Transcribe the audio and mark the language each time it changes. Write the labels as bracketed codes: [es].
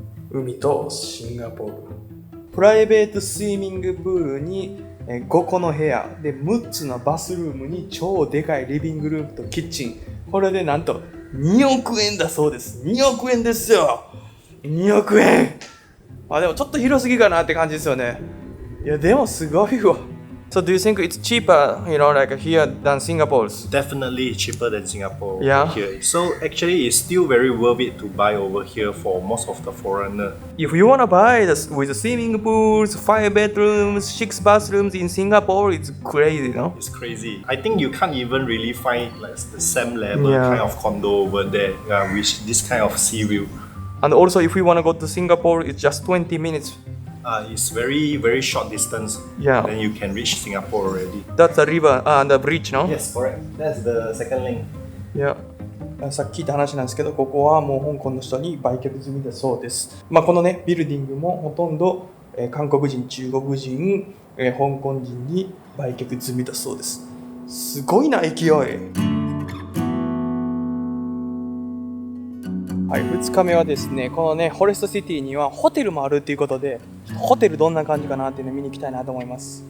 [ja] 海とシンガポール。プライベートスイミングプールに5個の部屋で6つのバスルームに超でかいリビングルームとキッチン。これでなんと2億円だそうです。2億円ですよ。2億円。でもちょっと広すぎかなって感じですよね。いやでもすごいわ。 [en] So do you think it's cheaper, like here than Singapore's? Definitely cheaper than Singapore Yeah. here. So actually, it's still very worth it to buy over here for most of the foreigner. If you wanna buy with swimming pools, 5 bedrooms, 6 bathrooms in Singapore, it's crazy, no? It's crazy. I think you can't even really find like the same level Yeah. kind of condo over there with this kind of sea view. And also, if we wanna go to Singapore, it's just 20 minutes. It's very very short distance. Yeah. Then you can reach Singapore already. That's the river, the bridge, no? Yes, correct. That's the second link. Yeah. [ja] さっき聞いた話なんですけど、ここはもう香港の人に売却済みだそうです。このね、ビルディングもほとんど、韓国人、中国人、香港人に売却済みだそうです。すごいな、勢い。はい、2日目はですね、このね、フォレストシティにはホテルもあるっていうことで、ホテルどんな感じかなっていうのを見に行きたいなと思います。